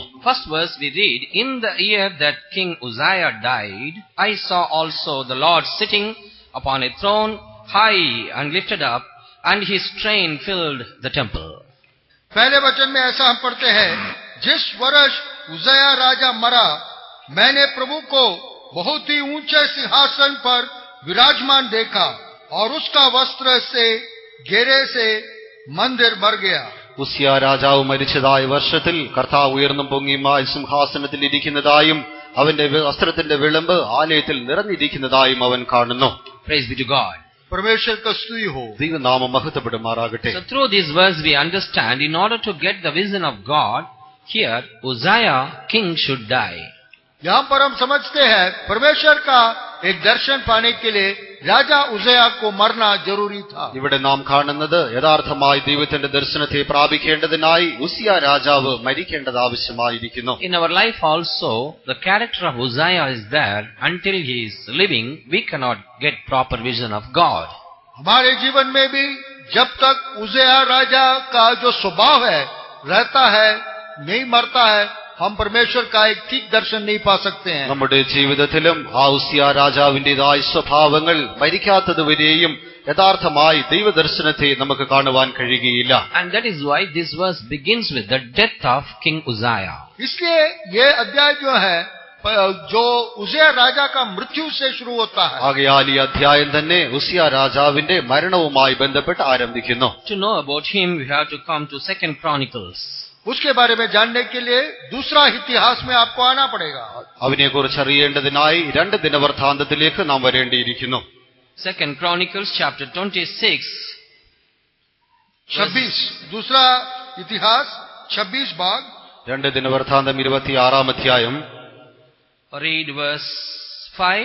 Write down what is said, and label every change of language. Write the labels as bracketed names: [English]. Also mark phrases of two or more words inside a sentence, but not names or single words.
[English] First verse we read, in the year that King Uzziah died, I saw also the Lord sitting upon a throne, high and lifted up, and his train filled the temple. [Hindi] पहले वचन में ऐसा हम पढ़ते हैं, जिस वर्ष उज्जियाह राजा मरा, मैंने प्रभु को बहुत ही ऊंचे सिंहासन पर विराजमान देखा और उसका वस्त्र से घेरे से मंदिर भर गया. [Malayalam] ഉസ്സിയ രാജാവ് മരിച്ചതായ വർഷത്തിൽ കർത്താവ് ഉയർന്നും പൊങ്ങിയുമായി സിംഹാസനത്തിൽ ഇരിക്കുന്നതായും അവന്റെ വസ്ത്രത്തിന്റെ വിളമ്പ് ആലയത്തിൽ നിറഞ്ഞിരിക്കുന്നതായും അവൻ കാണുന്നു. [English] Praise be to God. [Hindi] परमेश्वर का स्तुति हो. [Malayalam] ദൈവനാമം മഹത്വപ്പെടുമാറാകട്ടെ. [English] So through this verse we understand, in order to get the vision of God, here Uzziah king should die. [Hindi] यहाँ पर हम समझते हैं परमेश्वर का एक दर्शन पाने के लिए राजा उज्जियाह को मरना जरूरी था. [Malayalam] ഇവിടെ നാം കാണുന്നത് യഥാർത്ഥമായി ദൈവത്തിന്റെ ദർശനത്തെ പ്രാപിക്കേണ്ടതിനായി ഉസ്സിയ രാജാവ് മരിക്കേണ്ടത് ആവശ്യമായിരിക്കുന്നു. [English] In our life also, the character of Uzziah is there. Until he is living, we cannot get proper vision of God. [Hindi] हमारे जीवन में भी जब तक उज्जियाह राजा का जो स्वभाव है रहता है, नहीं मरता है, हम परमेश्वर का एक ठीक दर्शन नहीं पा सकते हैं. [Malayalam] നമ്മുടെ ജീവിതത്തിലും ആ ഉസ്സിയ രാജാവിന്റേതായ സ്വഭാവങ്ങൾ മരിക്കാത്തതുവരെയും യഥാർത്ഥമായി ദൈവദർശനത്തെ നമുക്ക് കാണുവാൻ കഴിയുകയില്ല. [English] And that is why this verse begins with the death of King Uzziah. [Hindi] इसलिए ये अध्याय जो है जो उज्जियाह राजा का मृत्यु से शुरू होता है. [Malayalam] ആകയാൽ ഈ അധ്യായം തന്നെ ഉസ്സിയ രാജാവിന്റെ മരണവുമായി ബന്ധപ്പെട്ട് ആരംഭിക്കുന്നു. [English] To know about him, we have to come to 2 Chronicles. [Hindi] उसके बारे में जानने के लिए दूसरा इतिहास में आपको आना पड़ेगा. [Malayalam] അവനെക്കുറിച്ച് അറിയേണ്ടതിനായി 2 ദിനവൃത്താന്തത്തിലേക്ക് നാം വരേണ്ടിയിരിക്കുന്നു. [English] 2 Chronicles chapter 26. [Hindi] 26 दूसरा इतिहास 26 भाग [Malayalam] 2 ദിനവൃത്താന്തം 26-ാം അധ്യായം. [English] Read verse 5.